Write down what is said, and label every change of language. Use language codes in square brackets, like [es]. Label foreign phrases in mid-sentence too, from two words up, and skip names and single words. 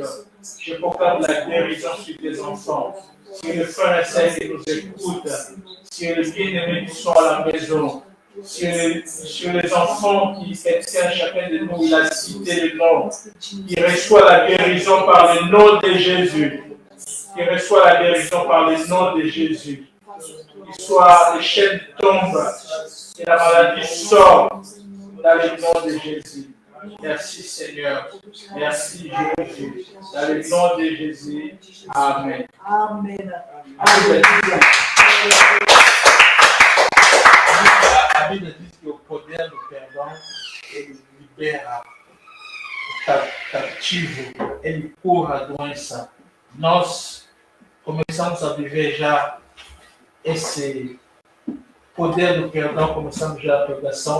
[fr] Je proclame la guérison sur tes enfants, sur les frères et sœurs qui nous écoutent, sur les bien-aimés qui sont à la maison, sur les enfants qui tiennent chacun de nous, il a cité le nom, qui reçoit la guérison par le nom de Jésus, qui reçoit la guérison par le nom de Jésus. Qu'il soit les chaînes tombent et la maladie sort dans le nom de Jésus. Merci Seigneur. Merci Jésus. Dans le nom de Jésus. Amen. Amen. [pt] A Bíblia diz que o poder do perdão, ele libera o cativo, ele cura a doença. Nós começamos a viver já esse poder do perdão, começamos já a pregação.